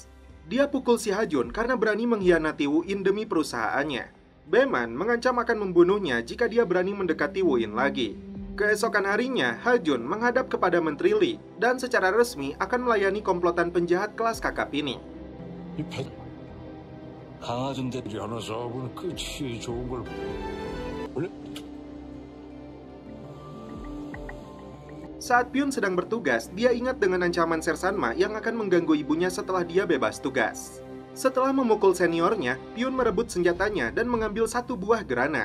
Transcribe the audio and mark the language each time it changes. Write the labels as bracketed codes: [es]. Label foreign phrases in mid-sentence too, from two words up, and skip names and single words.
[id] Dia pukul si Ha Jun karena berani mengkhianati Wu In demi perusahaannya. Beman mengancam akan membunuhnya jika dia berani mendekati Wu In lagi. Keesokan harinya, Ha Jun menghadap kepada Menteri Lee dan secara resmi akan melayani komplotan penjahat kelas kakap ini. [ko] 강화준 대표 하나 사업은 끝이 좋은 걸. [id] Saat Pyun sedang bertugas, dia ingat dengan ancaman Sersanma yang akan mengganggu ibunya setelah dia bebas tugas. Setelah memukul seniornya, Pyun merebut senjatanya dan mengambil satu buah granat.